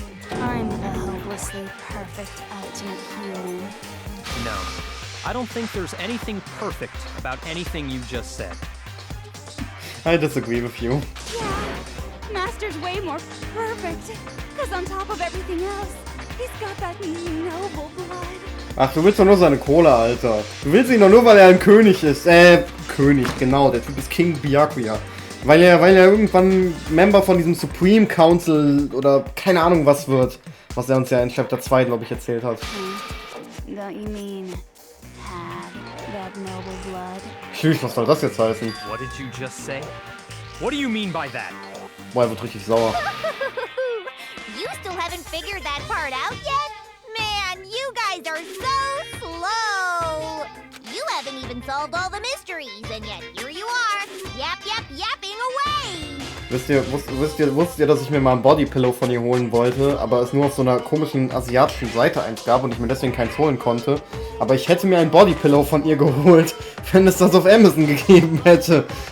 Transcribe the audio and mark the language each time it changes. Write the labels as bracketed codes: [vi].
[en] I'm the hopelessly perfect ultimate human. No, I don't think there's anything perfect about anything you just said. I disagree with you. Yeah, Master's way more perfect. Because on top of everything else, he's got that noble blood. [de] Ach, du willst doch nur seine Kohle, Alter. Du willst ihn doch nur, weil er ein König ist. König, genau. Der Typ ist King Byakuya. Weil er irgendwann Member von diesem Supreme Council oder keine Ahnung was wird. Was er uns ja in Chapter 2, glaube ich, erzählt hat. [en] Don't you mean had that noble blood? [de] Tschüss, was soll das jetzt heißen? [en] What did you just say? What do you mean by that? [de] Boah, er wird richtig sauer. [en] You still haven't figured that part out yet? Man, you guys are so slow! You haven't even solved all the mysteries, and yet here you are, yapping away! [de] Wusstet ihr, dass ich mir mal ein Bodypillow von ihr holen wollte, aber es nur auf so einer komischen asiatischen Seite eins gab und ich mir deswegen keins holen konnte? Aber ich hätte mir ein Bodypillow von ihr geholt, wenn es das auf Amazon gegeben hätte.